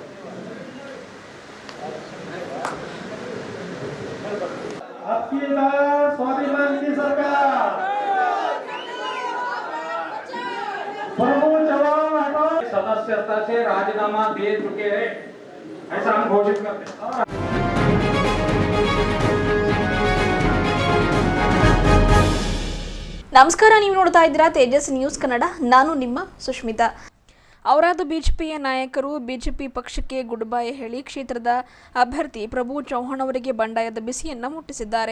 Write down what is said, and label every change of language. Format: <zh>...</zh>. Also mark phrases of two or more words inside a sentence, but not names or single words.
<hi>आपकी बार स्वाभिमान की सरकार, प्रभु चौहान हटाओ, सदस्यता से राजीनामा दे चुके हैं, ऐसा हम घोषित करते हैं।</hi> <kn>ನಮಸ್ಕಾರ, ನೀವು ನೋಡ್ತಾ ಇದ್ದೀರಾ ತೇಜಸ್ ನ್ಯೂಸ್ ಕನ್ನಡ. ನಾನು ನಿಮ್ಮ ಸುಷ್ಮಿತಾ. ಔರಾದ ಬಿಜೆಪಿಯ ನಾಯಕರು ಬಿಜೆಪಿ ಪಕ್ಷಕ್ಕೆ</kn> <en>good bye</en> <kn>ಹೇಳಿ ಕ್ಷೇತ್ರದ ಅಭ್ಯರ್ಥಿ ಪ್ರಭು ಚೌಹಾಣ್ ಅವರಿಗೆ ಬಂಡಾಯದ ಬಿಸಿಯನ್ನು ಮುಟ್ಟಿಸಿದ್ದಾರೆ.</kn>